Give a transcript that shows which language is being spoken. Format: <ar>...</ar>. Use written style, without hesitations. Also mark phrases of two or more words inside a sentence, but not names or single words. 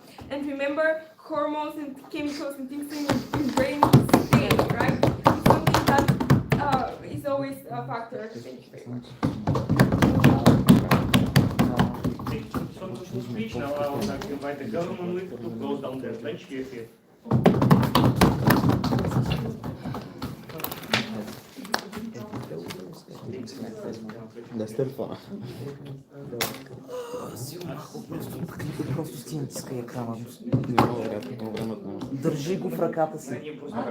<en>And remember, hormones and chemicals and things in your brain stay, right? It's something that is always a factor. Speech. Now I would like to invite the government whip to close down their bench here.</en> <bg>Дай с телефона. Просто си натискай екрана. Държи го в ръката си.</bg>